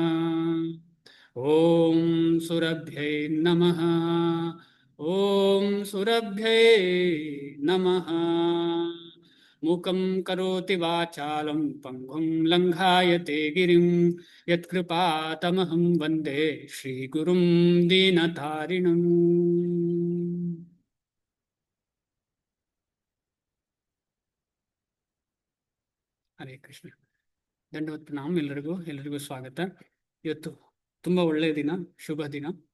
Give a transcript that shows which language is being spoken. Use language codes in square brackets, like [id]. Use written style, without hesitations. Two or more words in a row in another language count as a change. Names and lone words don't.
[sa] ಓಂ ಸುರಭ್ಯೈ ನಮಃ. ಓಂ ಸುರಭ್ಯೈ ನಮಃ. ಮೂಕಂ ಕರೋತಿ ವಾಚಾಲಂ ಪಂಗುಂ ಲಂಘಾಯತೆ ಗಿರಿಂ ಯತ್ಕೃಪಾತಮಹಂ ವಂದೇ ಶ್ರೀಗುರುಂ ದೀನತಾರಿಣಂ. ಹರೇ ಕೃಷ್ಣ. [kn] ದಂಡವತ್ ಪ್ರಣಾಮ ಎಲ್ಲರಿಗೂ ಸ್ವಾಗತ. ಇವತ್ತು ತುಂಬ ಒಳ್ಳೆಯ ದಿನ, ಶುಭ ದಿನ.